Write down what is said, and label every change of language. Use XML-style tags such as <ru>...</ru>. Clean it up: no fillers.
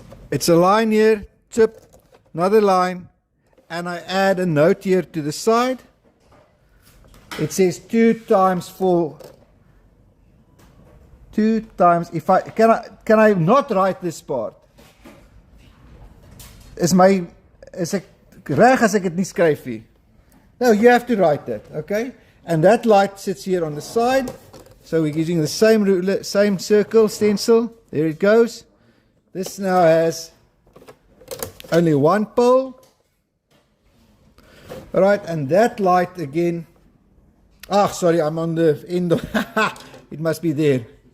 <en>It's a line here, tip, another line, and I add a note here to the side. It says 2 times 4. 2 times, can I not write this part?</en> <af>Is ek reg as ek dit nie skryf nie?</af> <en>No, you have to write that, okay? And that light sits here on the side. So we're using the same ruler, same circle, stencil. There it goes. This now has only 1 pole. All right, and that light again. Ah, sorry, I'm on the end of, it must be there.</en>